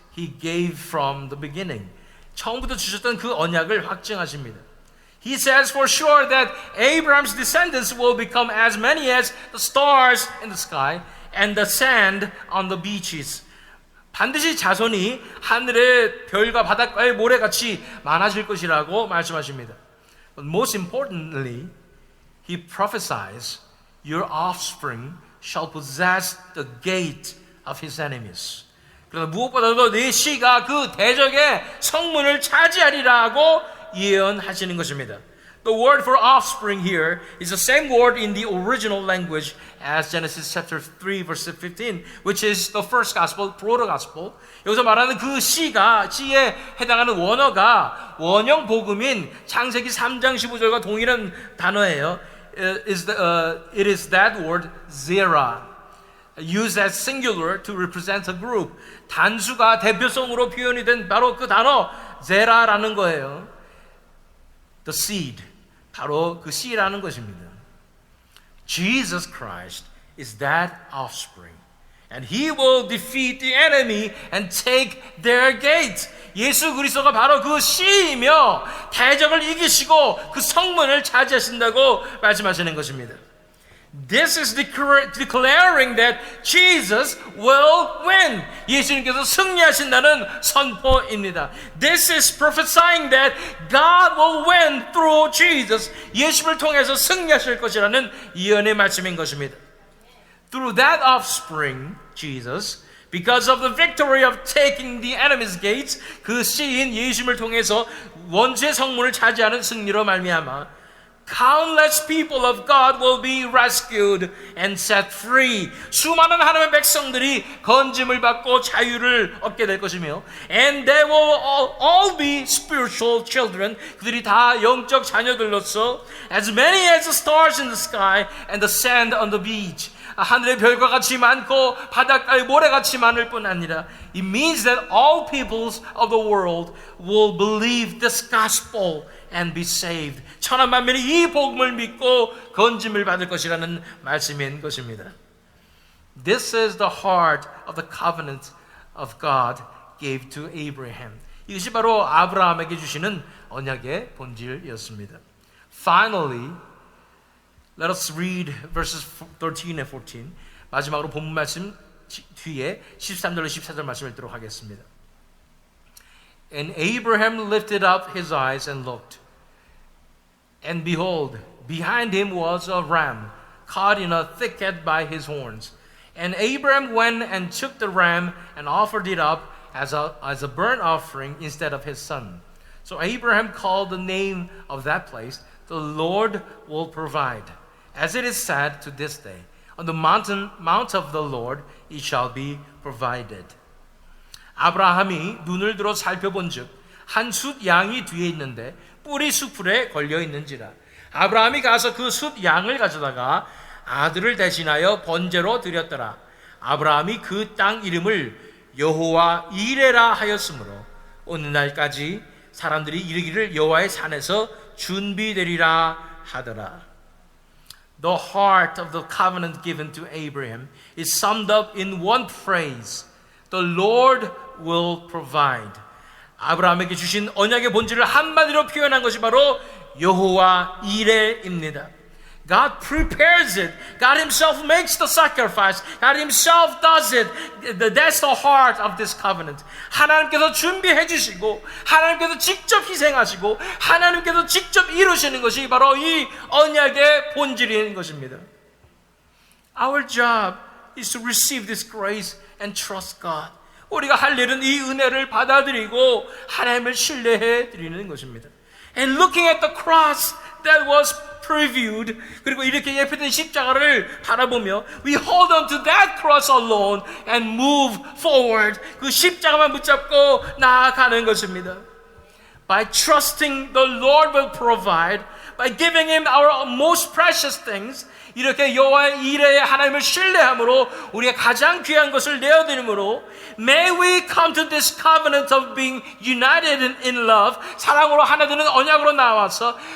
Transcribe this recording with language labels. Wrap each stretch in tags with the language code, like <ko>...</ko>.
<en>He gave from the beginning.</en> <ko>처음부터 주셨던 그 언약을 확증하십니다.</ko> <en>He says for sure that Abraham's descendants will become as many as the stars in the sky and the sand on the beaches.</en> <ko>반드시 자손이 하늘의 별과 바닷가의 모래같이 많아질 것이라고 말씀하십니다.</ko> <en>But most importantly, he prophesies, your offspring shall possess the gate of his enemies.</en> <ko>그러나 무엇보다도 네 씨가 그 대적의 성문을 차지하리라고 예언하시는 것입니다.</ko> <en>The word for offspring here is the same word in the original language as Genesis chapter 3 verse 15, which is the first gospel, proto-gospel.</en> <ko>여기서 말하는 그 씨에 해당하는 원어가 원형 복음인 창세기 3장 15절과 동일한 단어예요.</ko> <en>It is that word zera, used as singular to represent a group.</en> <ko>단수가 대표성으로 표현이 된 바로 그 단어 zera라는 거예요.</ko> <en>The seed,</en> <ko>바로 그 씨라는 것입니다.</ko> <en>Jesus Christ is that offspring. And he will defeat the enemy and take their gate.</en> <ko>예수 그리스도가 바로 그 씨이며 대적을 이기시고 그 성문을 차지하신다고 말씀하시는 것입니다.</ko> <en>This is declaring that Jesus will win.</en> <ko>예수님께서 승리하신다는 선포입니다.</ko> <en>This is prophesying that God will win through Jesus.</en> <ko>예수를 통해서 승리하실 것이라는 예언의 말씀인 것입니다.</ko> <en>Through that offspring, Jesus, because of the victory of taking the enemy's gates,</en> <ko>그 씨인 예수님을 통해서 원수의 성문을 차지하는 승리로 말미암아</ko> <en>countless people of God will be rescued and set free.</en> <ko>수많은 하나님의 백성들이 건짐을 받고 자유를 얻게 될 것이며</ko> <en>and they will all be spiritual children.</en> <ko>그들이 다 영적 자녀들로서</ko> <en>as many as the stars in the sky and the sand on the beach.</en> <ko>하늘의 별과 같이 많고 바닷가의 모래같이 많을 뿐 아니라</ko> <en>it means that all peoples of the world will believe this gospel and be saved.</en> <ko>천하 만민이 이 복음을 믿고 건짐을 받을 것이라는 말씀인 것입니다.</ko> <en>This is the heart of the covenant of God gave to Abraham.</en> <ko>이것이 바로 아브라함에게 주시는 언약의 본질이었습니다.</ko> <en>Finally, let us read verses 13 and 14.</en> <ko>마지막으로 본문 말씀 뒤에 13절로 14절 말씀 읽도록 하겠습니다.</ko> <en>And Abraham lifted up his eyes and looked. And behold, behind him was a ram, caught in a thicket by his horns. And Abraham went and took the ram and offered it up as a burnt offering instead of his son. So Abraham called the name of that place, the Lord will provide. As it is said to this day, on the mount of the Lord it shall be provided.</en> <ko>아브라함이 눈을 들어 살펴본즉 한 숫 양이 뒤에 있는데 뿔이 수풀에 걸려 있는지라. 아브라함이 가서 그 숫 양을 가져다가 아들을 대신하여 번제로 드렸더라. 아브라함이 그 땅 이름을 여호와 이레라 하였으므로 오늘날까지 사람들이 이르기를 여호와의 산에서 준비되리라 하더라.</ko> <en>The heart of the covenant given to Abraham is summed up in one phrase. The Lord will provide.</en> <ko>아브라함에게 주신 언약의 본질을 한마디로 표현한 것이 바로 여호와 이레입니다.</ko> <en>God prepares it. God himself makes the sacrifice. God himself does it. That's the heart of this covenant.</en> <ko>하나님께서 준비해 주시고 하나님께서 직접 희생하시고 하나님께서 직접 이루시는 것이 바로 이 언약의 본질인 것입니다.</ko> <en>Our job is to receive this grace and trust God.</en> <ko>우리가 할 일은 이 은혜를 받아들이고 하나님을 신뢰해 드리는 것입니다.</ko> <en>And looking at the cross that was previewed,</en> <ko>그리고 이렇게 예표된 십자가를 바라보며</ko> <en>we hold on to that cross alone and move forward.</en> <ko>그 십자가만 붙잡고 나아가는 것입니다.</ko> <en>By trusting the Lord will provide, by giving Him our most precious things,</en> <ko>이렇게 여호와의 이레의 하나님을 신뢰함으로 우리가 가장 귀한 것을 내어드림으로</ko> <en>May we come to this covenant of being united in love,</en> <ko>사랑으로 하나 되는 언약으로 나와서</ko>